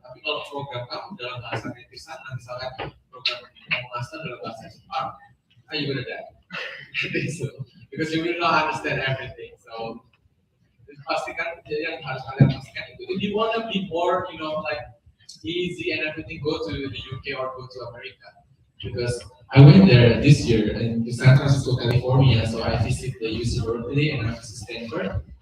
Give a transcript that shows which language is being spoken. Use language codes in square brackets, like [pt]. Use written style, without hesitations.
[id] Tapi kalau program kamu dalam bahasa Inggris sana, misalkan program kamu master dalam bahasa Jepang, [en] you're gonna die. So, because you will not understand everything. [id] So pastikan yang harus kalian pastikan itu. [en] If you want to be more, like easy and everything, go to the UK or go to America. Because I went there this year in San Francisco, California. So I visit the UC Berkeley and I visit Stanford.